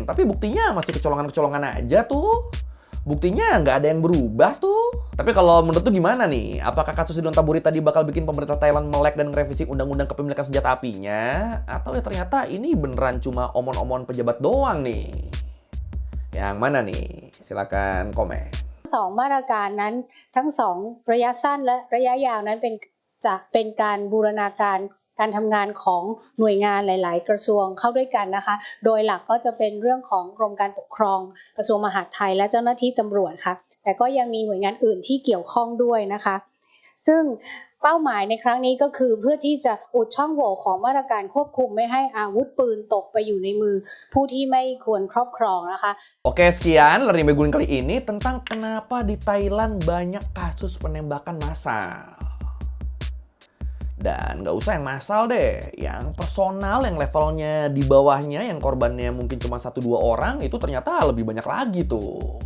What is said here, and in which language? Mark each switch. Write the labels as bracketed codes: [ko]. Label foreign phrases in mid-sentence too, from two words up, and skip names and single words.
[id] Tapi buktinya masih kecolongan-kecolongan aja tuh. Buktinya nggak ada yang berubah tuh. Tapi kalau menurut tuh gimana nih? Apakah kasus Sidon Taburi tadi bakal bikin pemerintah Thailand melek dan ngerevisi undang-undang kepemilikan senjata apinya? Atau ya ternyata ini beneran cuma omong-omong pejabat doang nih? Yang mana nih? Silakan komen. [th] สองมาตรการนั้นทั้งสองระยะสั้นและระยะยาวนั้นจะเป็นการบูรณาการการทำงานของหน่วยงานหลายๆกระทรวงเข้าด้วยกันนะคะโดยหลักก็จะเป็นเรื่องของกรมการปกครองกระทรวงมหาดไทยและเจ้าหน้าที่ตำรวจค่ะแต่ก็ยังมีหน่วยงานอื่นที่เกี่ยวข้องด้วยนะคะซึ่งเป้าหมายในครั้งนี้ก็คือเพื่อที่จะอุดช่องโหว่ของมาตรการควบคุมไม่ให้อาวุธปืนตกไปอยู่ในมือผู้ที่ไม่ควรครอบครองนะคะ [id] Oke, sekian Learning by Guling kali ini tentang kenapa di Thailand banyak kasus penembakan massal. Dan nggak usah yang massal deh, yang personal, yang levelnya di bawahnya, yang korbannya mungkin cuma 1-2 orang, itu ternyata lebih banyak lagi tuh.